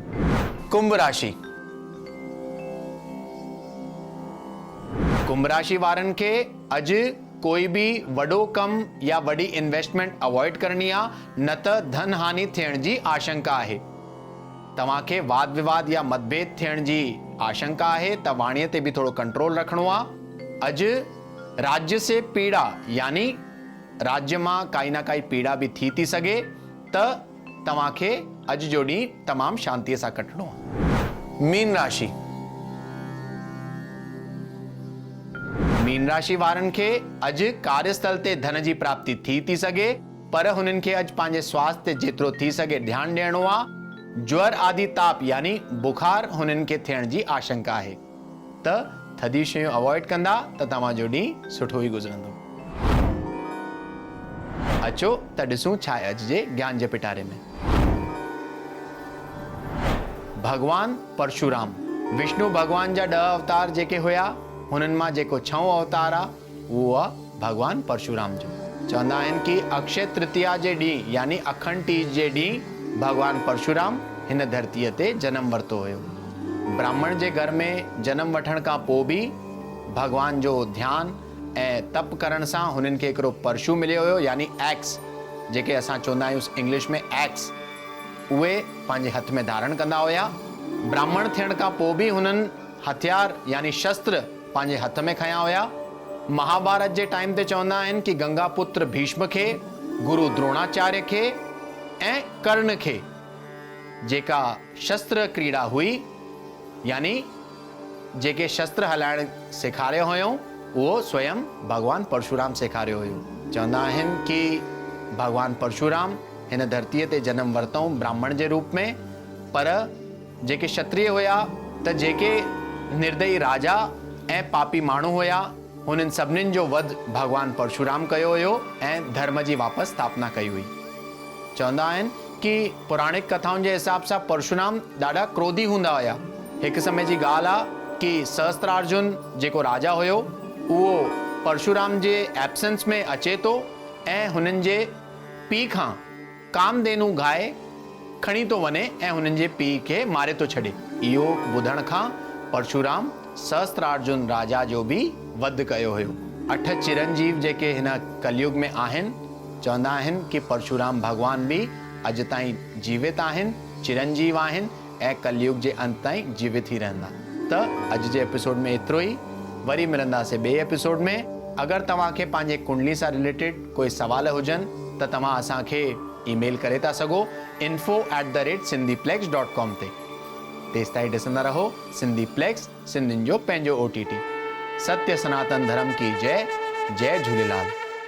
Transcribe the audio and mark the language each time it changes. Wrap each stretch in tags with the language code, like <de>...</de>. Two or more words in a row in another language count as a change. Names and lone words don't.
<sd>कुंभ राशि। कुंभ राशि वारनि खे अॼु कोई भी वॾो कम या वॾी</sd> <en>investment avoid</en> <sd>करनी आहे, न त धन हानि थियण जी आशंका आहे। तव्हांखे वाद विवाद या मतभेद थियण जी आशंका आहे, त वाणीअ ते भी थोड़ो कंट्रोल रखणो आहे। अॼु</sd> <hi>राज्य से पीड़ा</hi> <sd>यानी राज्य में काई ना काई पीड़ा भी थी थी सके त तव्हांखे अज जो ॾींहुं तमाम शांति से कटणो आहे। मीन राशि। मीन राशि वारन के अज कार्यस्थल ते धन की प्राप्ति थी सके, पर हुनन के अज पांजे स्वास्थ्य जेतरो थी सके ध्यान देणो आ। ज्वर आदि ताप यानी बुखार हुनन के थियण जी आशंका है, त थधी शयूं अवॉइड कंदा त तव्हांजो ॾींहुं सुठो ई गुज़रंदो। अचो त ॾिसूं छा आहे अॼु जे ज्ञान जे पिटारे में। भगवान परशुराम विष्णु भगवान जा 10 अवतार जेके हुया, हुननि मां जेको 6 अवतार आ उहो आहे भगवान परशुराम जो। चवंदा आहिनि कि अक्षय तृतीया जे ॾींहुं यानी अखंड तीज जे ॾींहुं भगवान परशुराम हिन धरतीअ ते जनम वरितो हुयो। ब्राह्मण जे घर में जन्म वठण खां पोइ भी भगवान जो ध्यान ऐं तप करण सां हुननि खे हिकिड़ो परशु मिलियो हुयो, यानी एक्स, जेके असां चवंदा आहियूं इंग्लिश में एक्स, उहे पंहिंजे हथ में धारण कंदा हुया। ब्राह्मण थियण खां पोइ भी हुननि हथियार यानी शस्त्र पंहिंजे हथ में खया हुया। महाभारत जे टाइम ते चवंदा आहिनि कि गंगा पुत्र भीष्म खे, गुरु द्रोणाचार्य खे ऐं कर्ण खे जेका शस्त्र क्रीड़ा हुई, यानी जेके शस्त्र हलाइण सेखारियो हुयो, वो स्वयं भगवान परशुराम सेखारियो हुयो। चवंदा आहिनि कि भगवान परशुराम हिन धरतीअ ते जन्म वरितऊं ब्राह्मण जे रूप में, पर जेके क्षत्रिय हुया त जेके निर्दयी राजा ऐं पापी माण्हू हुया, हुननि सभिनीनि जो वध भगवान परशुराम कयो हुयो ऐं धर्म जी वापसि स्थापना कई हुई। चवंदा आहिनि कि पौराणिक कथाउनि जे हिसाब सां परशुराम ॾाढा क्रोधी हूंदा हुया। हिकु समय जी ॻाल्हि आहे कि सहस्त्रार्जुन जेको राजा हुयो, उहो परशुराम जे एब्सेंस में अचे थो ऐं हुननि जे पीउ खां कामधेनु गाय खणी थो वञे ऐं हुननि जे पीउ खे मारे थो छॾे। इहो ॿुधण खां परशुराम सहस्त्रार्जुन राजा जो भी वध कयो हुयो। 8 चिरंजीव जेके हिन कलयुग में आहिनि, चवंदा आहिनि कि परशुराम भगवान भी अॼु ताईं जीवित आहिनि, चिरंजीव आहिनि ऐं कलयुग जे अंत ताईं जीवित ई रहंदा। त अॼु जे एपिसोड में एतिरो ई। वरी मिलंदासीं ॿिए एपिसोड में। अगरि तव्हांखे पंहिंजे कुंडली सां रिलेटेड कोई सवाल हुजनि त तव्हां असांखे ईमेल करे था सघो info@sindhiplex.com ते। तेसि ताईं ॾिसंदा रहो सिंधीप्लेक्स, सिंधियुनि जो पंहिंजो OTT।</sd> <hi>सत्य सनातन धर्म की जय। जय झूलेलाल।</hi>